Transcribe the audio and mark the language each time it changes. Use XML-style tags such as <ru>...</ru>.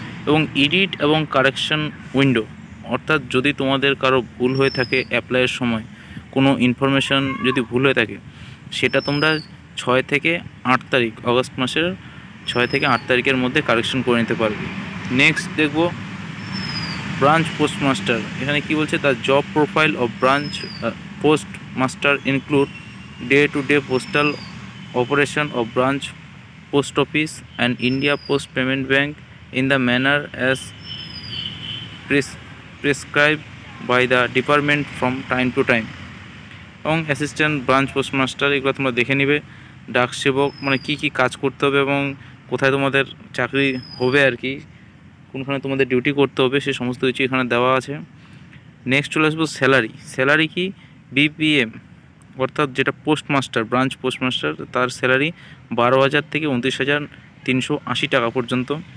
<bn>এবং এডিট এবং correction window, অর্থাৎ যদি তোমাদের কারো ভুল হয়ে থাকে অ্যাপ্লাইয়ের সময়, কোনো ইনফরমেশান যদি ভুল হয়ে থাকে, সেটা তোমরা 6 থেকে 8 তারিখ, আগস্ট মাসের 6 থেকে 8 তারিখের মধ্যে কারেকশন করে নিতে পারবে। নেক্সট দেখব ব্রাঞ্চ পোস্টমাস্টার। এখানে কি বলছে,</bn> <en>The job profile of branch postmaster include day-to-day postal operation of branch post office and India Post Payment Bank in the manner as prescribed by the department from time to time।</en> <bn>এবং assistant branch postmaster, এগুলো তোমরা দেখে নিবে। ডাক সেবক মানে কী কী কাজ করতে হবে এবং কোথায় তোমাদের চাকরি হবে আর কি, কোনখানে তোমাদের ডিউটি করতে হবে, সে সমস্ত কিছু এখানে দেওয়া আছে। নেক্সট চলে আসবো স্যালারি কি, বিপিএম অর্থাৎ যেটা পোস্টমাস্টার, ব্রাঞ্চ পোস্টমাস্টার, তার স্যালারি 12,000 থেকে 29,380 টাকা পর্যন্ত।</bn>